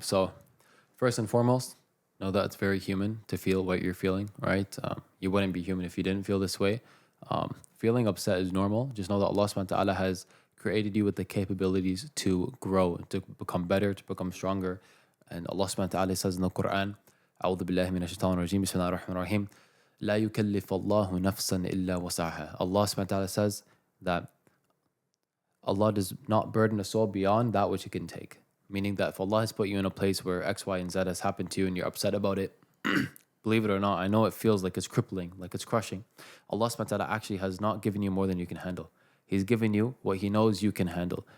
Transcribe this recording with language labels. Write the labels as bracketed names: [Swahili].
[English] So, first and foremost, know that it's very human to feel what you're feeling, right? You wouldn't be human if you didn't feel this way. Feeling upset is normal. Just know that Allah subhanahu wa ta'ala has created you with the capabilities to grow, to become better, to become stronger. And Allah subhanahu wa ta'ala says in the Quran, [Arabic] أعوذ بالله من الشيطان الرجيم بسم الله الرحمن الرحيم لا يكلف الله نفسا إلا وسعها. [English] Allah subhanahu wa ta'ala says that Allah does not burden a soul beyond that which it can take. Meaning that if Allah has put you in a place where X, Y, and Z has happened to you and you're upset about it, believe it or not, I know it feels like it's crippling, like it's crushing. Allah subhanahu wa ta'ala actually has not given you more than you can handle. He's given you what He knows you can handle.